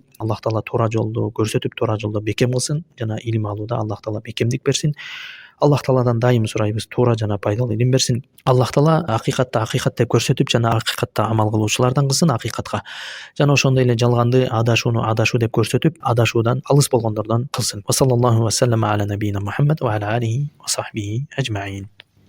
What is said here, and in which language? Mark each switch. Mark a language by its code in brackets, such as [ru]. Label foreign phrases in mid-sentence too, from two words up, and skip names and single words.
[ky] Аллах Таала туура жолду көрсөтүп, туура жолдо бекем кылсын, жана илим алууда Аллах Таала бекемдик берсин. Аллах Тааладан дайым сурайбыз, туура жана пайдалуу илим берсин. Аллах Таала акыйкат деп көрсөтүп, жана акыйкатта амал кылуучулардан кылсын акыйкатка. Жана ошондой эле жалганды, адашууну адашуу деп көрсөтүп, адашуудан алыс болгондордон кылсын. [ar] وصلى الله وسلم على نبينا محمد وعلى آله وصحبه أجمعين.